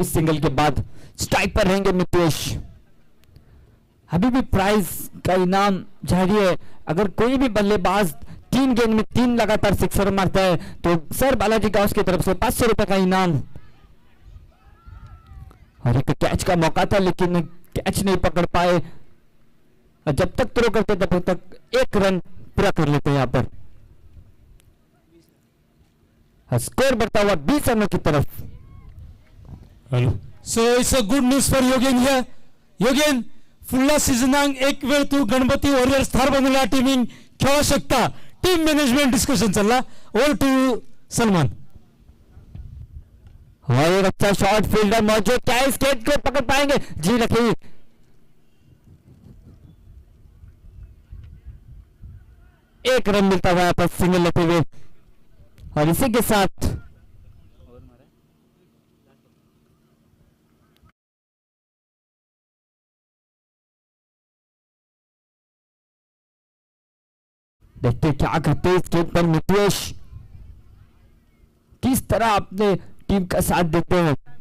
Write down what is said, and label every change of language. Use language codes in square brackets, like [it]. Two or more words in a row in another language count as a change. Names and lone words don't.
[hi] इस सिंगल के बाद स्ट्राइक पर रहेंगे मितेश। अभी भी प्राइज का इनाम जारी है, अगर कोई भी बल्लेबाज 3 गेंद में 3 लगातार सिक्सर मारता है तो सर बालाजी गाउस की तरफ से 500 रुपए का इनाम। और एक कैच का मौका था लेकिन कैच नहीं पकड़ पाए, जब तक थ्रो करते तब तक 1 रन पूरा कर लेते हैं यहाँ पर। स्कोर बढ़ता हुआ 20 रनों की तरफ। [en] Hello. So it's a good news for Yogen here. Yogen, [kok] फुडल्या सिजनाक एक वेळ तू गणपती वॉरियर्स थार बनवल्या टीमिंग खेळू शकता, [en] team management discussion [kok] चलला। [en] over to Salman. [hi] और अच्छा शॉट फील्डर मौजूद, क्या इस गेंद को पकड़ पाएंगे? जी रखी, एक रन मिलता हुआ पर सिंगल लेते हुए और इसी के साथ देखते क्या करते इस गेंद पर मितेश, किस तरह अपने टीम का साथ देते हैं।